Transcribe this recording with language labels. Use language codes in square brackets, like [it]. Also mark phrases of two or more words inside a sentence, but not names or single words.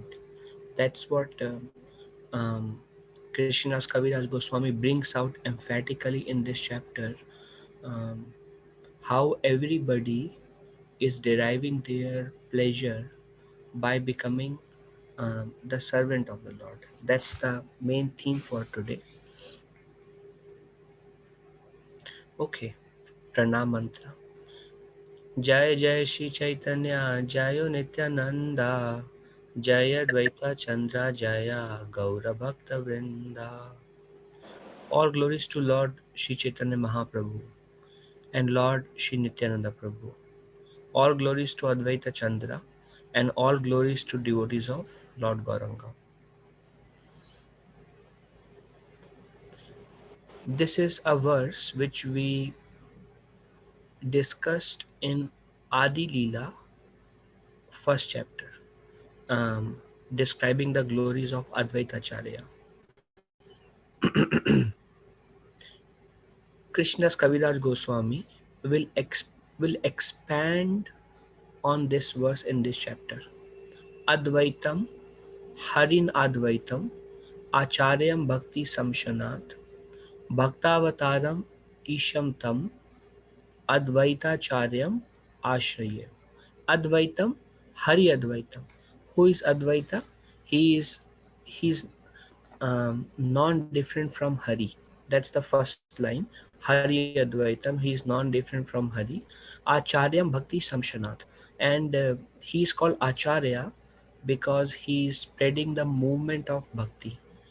[en] That's what Krishna's Kaviraj Goswami brings out emphatically in this chapter, um, how everybody is deriving their pleasure by becoming the servant of the Lord. That's the main theme for today. Okay, Pranam Mantra. [sa] जय जय श्री चैतन्य जय नित्यानंदा जय द्वैता चंद्रा जय गौर भक्त वृंदा. [en] All glories to Lord Shri Chaitanya Mahaprabhu and Lord Shri Nityananda Prabhu. All glories to Advaita Chandra and all glories to devotees of Lord Gauranga. This is a verse which we discussed in Adi Leela, first chapter, um, describing the glories of Advaita Acharya. Krishna's Kaviraj Goswami will, will expand on this verse in this chapter. [sa] अद्वैतं, हरिन् अद्वैतं, आचार्यं भक्ति संशनात्, भक्तावतारं ईशं तं, अद्वैताचार्यं आश्रये. अद्वैतं, हरि अद्वैतं. [en] Who is Advaita? He is non-different from Hari. That's the first line. [sa] हरि अद्वैतं. [en] He is non-different from Hari. [sa] आचार्यं भक्ति संशनात्. [en] And he is called Acharya because he is spreading the movement of bhakti.